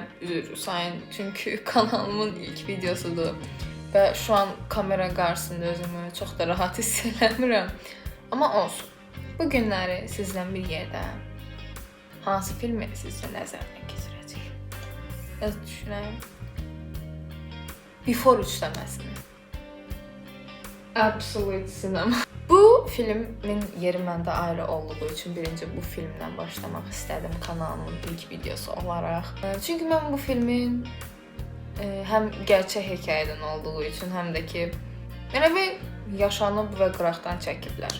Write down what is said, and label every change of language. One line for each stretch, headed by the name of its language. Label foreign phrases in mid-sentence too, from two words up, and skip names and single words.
Azerbaijani: Üzr sayın, çünki kanalımın ilk videosudur və
Turkish: şu an
Azerbaijani: kamera qarşısında özümü çox da rahat hiss eləmirəm. Amma olsun. Bu günləri sizlə bir yerdə hansı filmi sizcə nəzərdən keçirəcəyik? Biraz düşünəyim. Before üçləməsini.
English: Absolute Cinema.
Azerbaijani: Bu filmin yeri məndə ayrı olduğu üçün birinci bu filmdən başlamaq istədim kanalımın ilk videosu olaraq. Çünki mən bu filmin həm gerçək hekayədən olduğu üçün, həm də ki elə bir yaşanıb və qıraqdan çəkiblər.